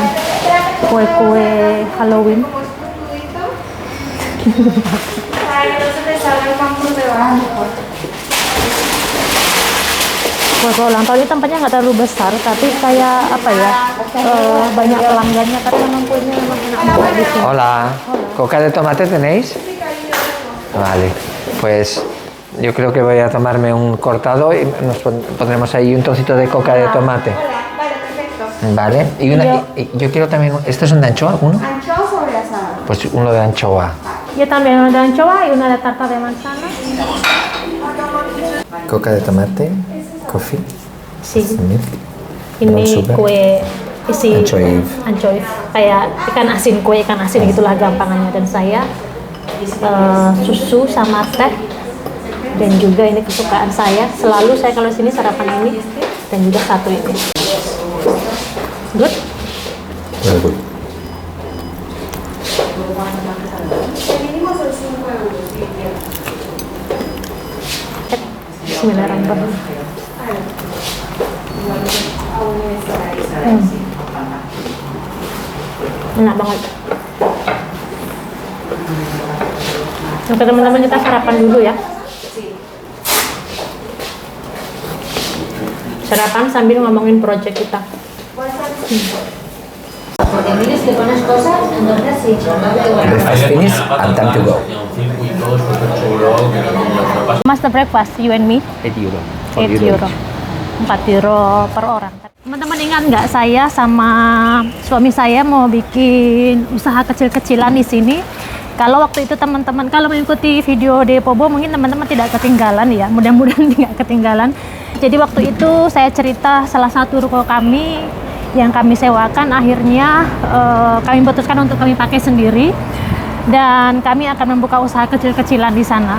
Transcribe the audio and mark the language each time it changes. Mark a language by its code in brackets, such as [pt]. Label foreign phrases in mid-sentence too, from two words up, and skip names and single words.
[id] Kue-kue Halloween. Kue-kue ulang tahun ini tempatnya nggak terlalu besar, tapi kayak apa ya, banyak pelanggannya karena memang kuenya memang enak banget di sini. [es] Hola. ¿Coca de tomate tenéis? Vale. Pues yo creo que voy a tomarme un cortado y nos pondremos ahí un trocito de coca de tomate. Vale, perfecto. Vale. Yo quiero también. ¿Esto es un de anchoa, uno? ¿Anchoa sobre la asada? Pues uno de anchoa. Yo también una de anchoa y una de tarta de manzana. Coca de tomate, coffee, Sí. [en] milk. [id] Ini [en] sugar. [id] kue isi Anchois. kayak ikan asin, kue ikan asin gitulah gampangannya. Dan saya susu sama teh, dan juga ini kesukaan saya. Selalu saya kalau sini sarapan ini, dan juga satu ini. [en] Good. Very good. [ar] Bismillahirrahmanirrahim. [id] Enak banget. Oke teman-teman, kita sarapan dulu ya. Sarapan sambil ngomongin project kita. [en] Breakfast finished and time to go. Master breakfast, you and me, 8 euro. [id] 8 euro. 4 euro per orang. Teman-teman ingat nggak, saya sama suami saya mau bikin usaha kecil-kecilan di sini. Kalau waktu itu teman-teman, kalau mengikuti video Depobo mungkin teman-teman tidak ketinggalan ya, mudah-mudahan tidak ketinggalan. Jadi waktu itu saya cerita salah satu ruko kami yang kami sewakan, akhirnya kami putuskan untuk kami pakai sendiri dan kami akan membuka usaha kecil-kecilan di sana.